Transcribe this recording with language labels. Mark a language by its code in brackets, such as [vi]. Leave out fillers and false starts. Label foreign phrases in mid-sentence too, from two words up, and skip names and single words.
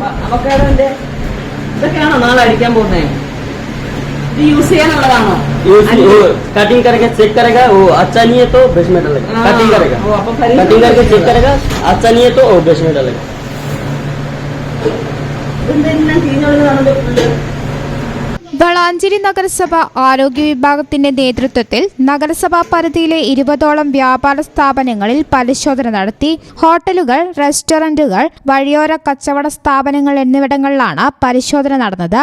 [ml] അവക്കാഡോന്റെ ഇതൊക്കെയാണോ നാളെ അടിക്കാൻ പോകുന്നത്? ഇത് യൂസ് ചെയ്യാനുള്ളതാണോ? [hi] कटिंग करके चेक करेगा, वो अच्छा नहीं है तो ब्रश में डालेगा। कटिंग करेगा, कटिंग करके चेक करेगा, अच्छा नहीं है तो वो ब्रश में डालेगा। [ml] വളാഞ്ചേരി നഗരസഭ ആരോഗ്യ വിഭാഗത്തിന്റെ നേതൃത്വത്തിൽ നഗരസഭാ പരിധിയിലെ 20ഓളം വ്യാപാര സ്ഥാപനങ്ങളിൽ പരിശോധന നടത്തി. ഹോട്ടലുകൾ, റെസ്റ്റോറന്റുകൾ, വഴിയോര കച്ചവട സ്ഥാപനങ്ങൾ എന്നിവിടങ്ങളിലാണ് പരിശോധന നടന്നത്.